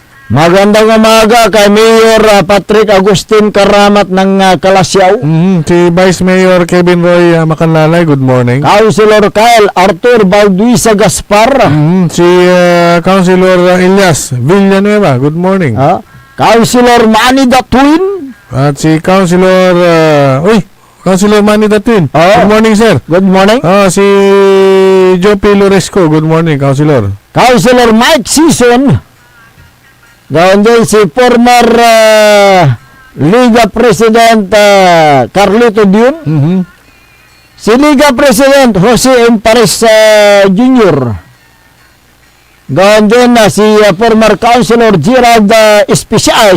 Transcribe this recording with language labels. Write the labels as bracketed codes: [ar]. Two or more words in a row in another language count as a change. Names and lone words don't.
[tl] Magandang umaga kay Mayor Patrick Agustin Karamat ng Kalasyaw. Si Vice Mayor Kevin Roy Macanlalay, [en] good morning. [tl] Councilor Kyle Arthur Balduisa Gaspar. Si Councilor Elias Villanueva, [en] good morning. [tl] Councilor Manny Datuin. At si Councilor Councilor Manny Datuin. [en] Good morning, sir. Good morning. [tl] Si Joe Loresco, [en] good morning, [tl] Councilor. Councilor Mike Season. Gawin din si former Liga President Carlito Dion. Si Liga President Jose Empares Jr. Gawin din si former Councilor Gerald Official,